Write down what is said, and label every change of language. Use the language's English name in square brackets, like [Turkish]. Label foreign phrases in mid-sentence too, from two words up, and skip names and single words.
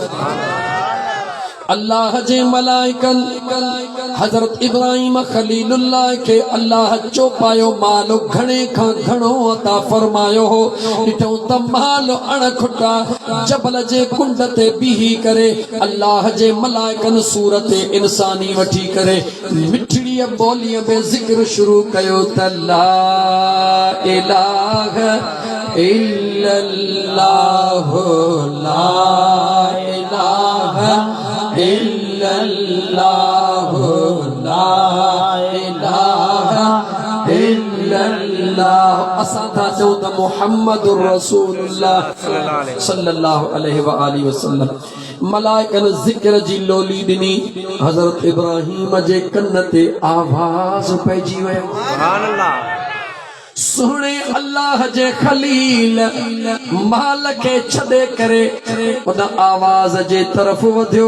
[Sindhi] अल्लाह जे मलाइकन हज़रत इब्राहिम खलीलुल्लाह के अल्लाह चोपायो माल घणे खां घणो अता फरमायो हो। ॾिठो त माल अणखुटा जबल जे कुंड ते बीही करे अल्लाह जे मलाइकन सूरत इंसानी वठी करे मिठड़ीअ ॿोलीअ में ज़िक्र शुरू कयो त [Arabic] لا إله إلا الله لا إله إلا الله لا إله إلا الله. [Sindhi] असां था चऊं त [Arabic] محمد رسول الله صلى الله عليه وآله وسلم. [Sindhi] मलाइकन ज़िक्र जी लोली ॾिनी। हज़रत इब्राहिम जे कन ते आवाज़ पइजी वियो। [Arabic] سبحان الله. [Sindhi] सुणे अल्लाह जे खलील माल के छॾे करे उन आवाज़ जे तरफ़ वधियो।